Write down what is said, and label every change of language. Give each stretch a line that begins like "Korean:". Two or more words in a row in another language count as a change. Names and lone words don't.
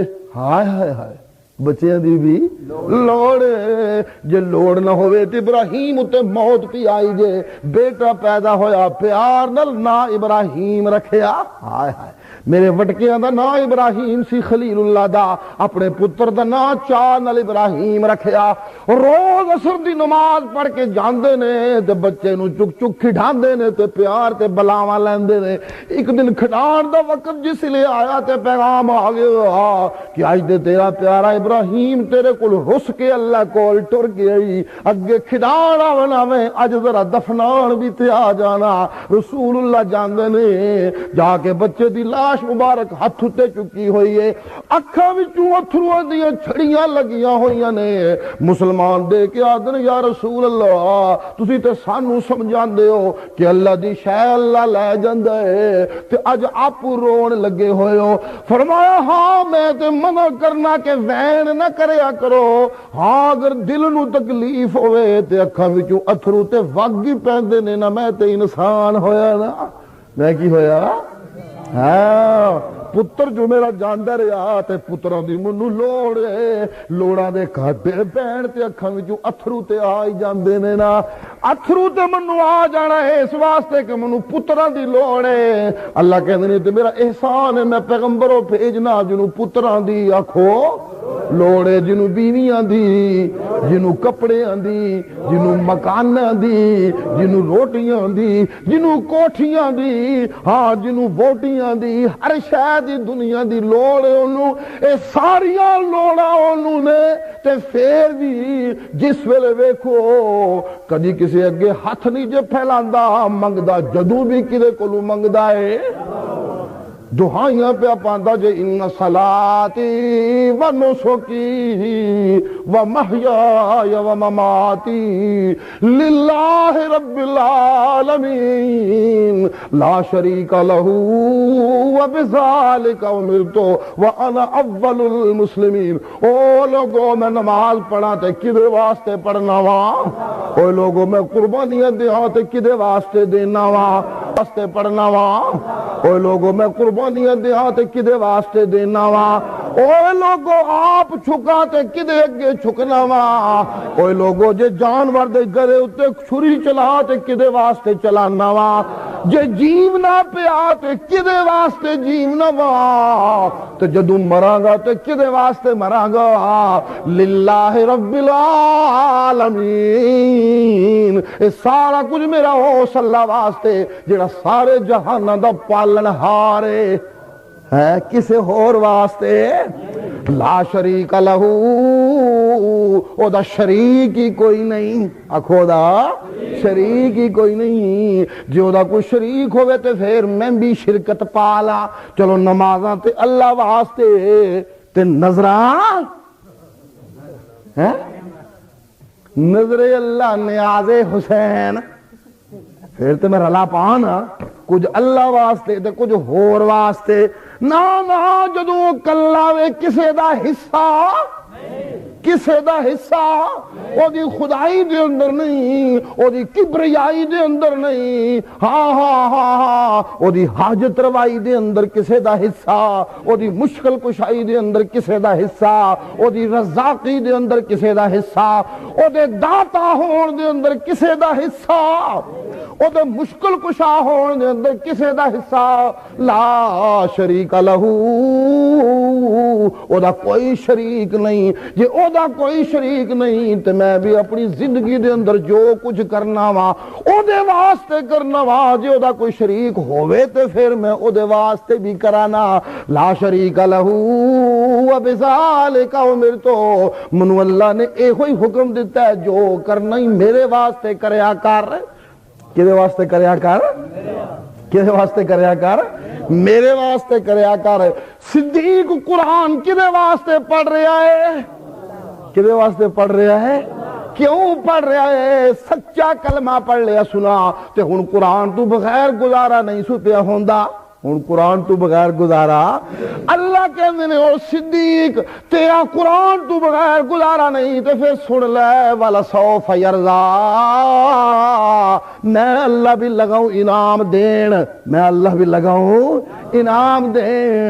Punjabi: ہائے ہائے ہائے, بچیاں دی بھی لوڑ. جے لوڑ نہ ہوئے تے ابراہیم اتے موت پی آئی جے, بیٹا پیدا ہویا پیار نال نا ابراہیم رکھیا. ہائے ہائے, میرے وٹکیاں دا نا ابراہیم سی خلیل اللہ دا, اپنے پتر دا نا چاہ نال ابراہیم رکھیا. روز عصر دی نماز پڑھ کے جاندے نے تے بچے نو چک چک کھڈاندے نے تے پیار تے بلاواں لیندے نے. ایک دن کھڈان دا وقت جس لے آیا تے پیغام آ گیا کہ اج دے تیرا پیارا ابراہیم تیرے کول رس کے اللہ کول ٹر گئی, اگے کھڈان آونا میں اج ذرا دفنان بھی تے آ جانا. رسول اللہ جاندے نے, جا کے بچے دی لاش مبارک ہاتھ تے چکی ہوئی ہے, اکھاں وچوں اتھرواں دیاں چھڑیاں لگیاں ہوئیاں نے. مسلمان دے کے آدن
Arabic: یا رسول اللہ
Punjabi: تسی تے سانو سمجھاندے ہو کہ اللہ دی شے اللہ لے جاندا ہے تے اج آپ رون لگے ہوئے ہو. فرمایا ہاں میں تے منع کرنا کہ وین نہ کریا کرو, ہاں اگر دل نو تکلیف ہوئے تے اکھاں وچوں اتھرو تے وگ ہی پیندے نے نا. میں تے انسان ہویا نا, میں کی ہویا؟ ہاں پتر جو میرا جاندا رہیا تے پتراں دی منوں لوڑ ہے, لوڑاں دے کھاتے پین تے اکھاں وچوں اتھرو تے آ ہی جاندے نے نا. اتھرو تے منوں آ جانا ہے اس واسطے کہ منوں پتراں دی لوڑ ہے. اللہ کہندے نے تے میرا احسان ہے میں پیغمبروں بھیجنا جنوں پتراں دی آکھو لوڑ ہے, جنوں بیویاں دی, جنوں کپڑیاں دی, جنوں مکاناں دی, جنوں روٹیاں دی, جنوں کوٹھیاں دی, ہاں جنوں ووٹیاں دی, ہر شے دی دنیا دی لوڑ ہے انہوں. اے ساریاں لوڑاں انہوں نے تے پھر بھی جس ویلے ویکھو کدی کسی اگے ہاتھ نہیں جے پھیلاندا, منگدا جدوں بھی کدے کولوں منگدا ہے. دعائیاں پہ پاندا جے
Arabic: ان صلاتی و نسکی و محیای و مماتی للہ رب العالمین لا شریک لہ و بذالک امرت وانا اول المسلمین۔
Punjabi: او لوگوں میں نماز پڑھا تے کدے واسطے پڑھنا وا؟ او لوگوں میں قربانیاں دیاں تے کدے واسطے دینا وا؟ واسطے پڑھنا وا؟ او لوگوں میں قربانیاں دیاں تے کدے واسطے دینا وا؟ او لوگوں آپ چھکا تے کدے اگے چھکنا وا؟ او لوگوں جے جانور دے گرے اتے چھری چلا تے کدے واسطے چلانا وا؟ جے جیونا پیا تے کدے واسطے جیونا وا؟ تے جدوں مراں گا تے کدے واسطے مراں گا؟
Arabic: للہ رب العالمین۔
Punjabi: اے سارا کچھ میرا اس اللہ واسطے جڑا سارے جہاناں دا پالن ہارے ہے، کسے ہور واسطے
Arabic: لا شریک لہ،
Punjabi: او دا شریک ہی کوئی نہیں۔ آکھو دا شریک ہی کوئی نہیں۔ جو دا کوئی شریک ہوئے تے پھر میں بھی شرکت پالا۔ چلو نمازاں تے اللہ واسطے تے نظران نظر اللہ نیاز حسین، پھر تو میں رلا پانا کچھ اللہ واسطے تے کچھ ہور واسطے نا نا۔ جدوں کلا وے کسے دا حصہ، کسے دا حصہ او دی خدائی دے اندر نہیں، او دی کبریائی دے اندر نہیں، ہاں ہاں ہاں ہاں او دی حاجت روائی دے اندر کسے دا حصہ، او دی مشکل کشائی دے اندر کسے دا حصہ، او دی رزاقی دے اندر کسے دا حصہ، او دے داتا ہون دے اندر کسے دا حصہ، او دے مشکل کشا ہون دے اندر کسے دا حصہ۔
Arabic: لا شریک لہ،
Punjabi: او دا کوئی شریک نہیں۔ جے او دا کوئی شریک نہیں تے میں بھی اپنی زندگی دے اندر جو کچھ کرنا وا او دے واسطے کرنا وا۔ جے او دا کوئی شریک ہوئے تے پھر میں او دے واسطے بھی کرانا۔
Arabic: لا شریک لہ وبذالک امرت،
Punjabi: منو اللہ نے اے ہوئی حکم دیتا ہے جو کرنا ہی میرے واسطے کریا کر۔ کدے واسطے کریا کر؟ کدے واسطے کریا کر؟ میرے واسطے کریا کر۔ صدیق قرآن کدے واسطے پڑھ رہا ہے؟ کدے واسطے پڑھ رہا ہے؟ کیوں پڑھ رہا ہے؟ سچا کلمہ پڑھ لیا سنا تے ہن قرآن تو بغیر گزارا نہیں سو پیا ہوندا۔ ہن قرآن تو بغیر گزارا اللہ کہندے نے او صدیق تیرا قرآن تو بغیر گزارا نہیں تے پھر سن لے
Arabic: والا سوف یرضا،
Punjabi: میں اللہ بھی لگاؤں انعام دین، میں اللہ بھی لگاؤں انعام دین۔